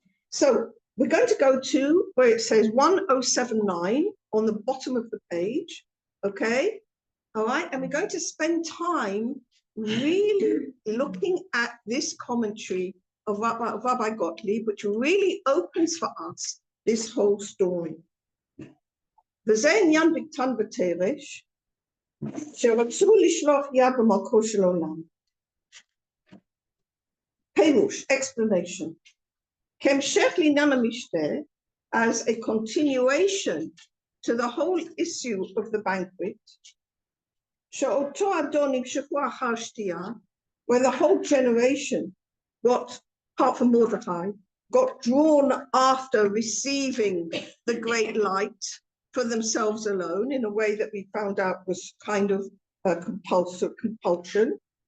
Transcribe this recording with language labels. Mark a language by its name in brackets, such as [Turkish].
[English] So we're going to go to where it says 1079 on the bottom of the page, okay? All right, and we're going to spend time really looking at this commentary of Rabbi Gottlieb, which really opens for us this whole story. [Hebrew] וזה עניין בקטן ותרש, שרצו לשלוח יד במלכו של עולם. [English] פירוש, explanation. [Hebrew] כהמשך לעניין המשתה, [English] as a continuation to the whole issue of the banquet, [Hebrew] שאותו אדון נמשכו אחר שתייה, [English] where the whole generation got, apart from Mordechai, got drawn after receiving the great light for themselves alone in a way that we found out was kind of a compulsion.